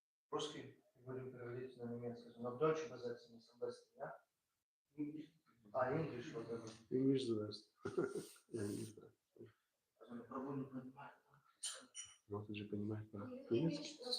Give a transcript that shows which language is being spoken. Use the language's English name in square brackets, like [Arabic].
[Russian] Русский будем переводить на немецкий. [German] Но Deutsch übersetzen ist am besten, ja? [Russian] English вот это. [English] English the best. [Russian] Я не знаю. Пробую не понимать. Вот он же понимает по-немецки.